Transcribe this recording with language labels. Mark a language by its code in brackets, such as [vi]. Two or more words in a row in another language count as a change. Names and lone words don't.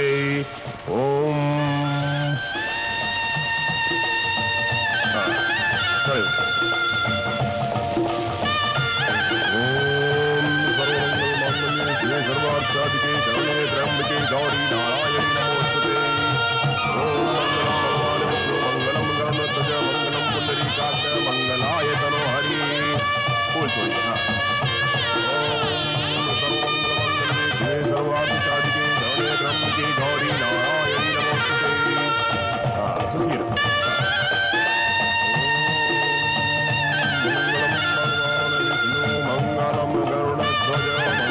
[sa] ओम सर्वार्थ साधिके शरणे त्र्यंबके गौरी नारायणी नमोस्तुते। ओम मंगलम भगवान विष्णु मंगलम गरुड़ध्वज मंगलम पुंडरीकाक्ष मंगलाय तनो हरि। [hi] बोल बोल। [sa] ओम सर्वमंगल शिवे सर्वार्थ साधिके शरणे त्र्यंबके गौरी नारायणी नमोस्तुते। [hi] सुनिए। [sa] मंगलम भगवान विष्णु मंगलम गरुड़ध्वज